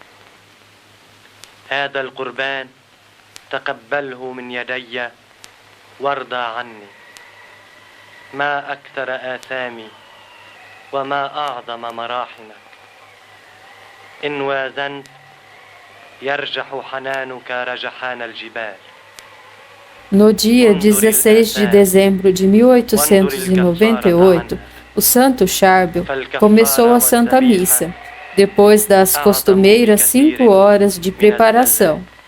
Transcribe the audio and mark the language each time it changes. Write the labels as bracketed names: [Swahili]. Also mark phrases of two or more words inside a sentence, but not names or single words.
[Arabic] هذا القربان تقبله من يدي وارضى عني. ما أكثر آثامي وما أعظم مراحمك. إن وازنت يرجح حنانك رجحان الجبال. [Portuguese] No dia 16 de dezembro de 1898, o Santo Charbel começou a Santa Missa, depois das costumeiras 5 horas de preparação.